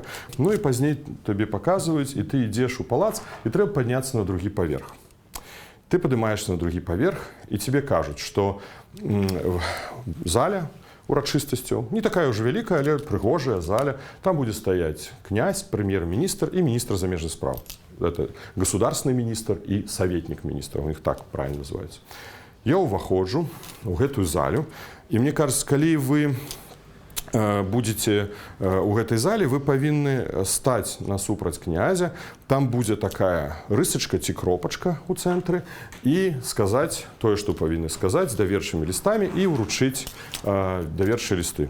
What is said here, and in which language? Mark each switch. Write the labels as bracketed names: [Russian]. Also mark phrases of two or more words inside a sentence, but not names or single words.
[Belarusian] Ну і пазней табе паказваюць, і ты ідзеш у палац, і трэба падняцца на другі паверх. Ты падымаешся на другі паверх, і тебе кажуць, што заля урачыстасцю, не такая ўжо вялікая, але прыгожая заля, там будзе стаяць князь, прэм'ер-міністр і міністр замежных спраў. [Russian] Это государственный министр и советник министра, у них так правильно называется. [Belarusian] Я ўваходжу ў гэтую залю, і мне кажется, калі вы будете у гэтай зале, вы павінны стаць насупраць князя, там будзе такая рысачка ці кропачка ў цэнтры, і сказаць тое, што павінны сказаць, з даверчымі лістамі, і ўручыць даверчыя лісты.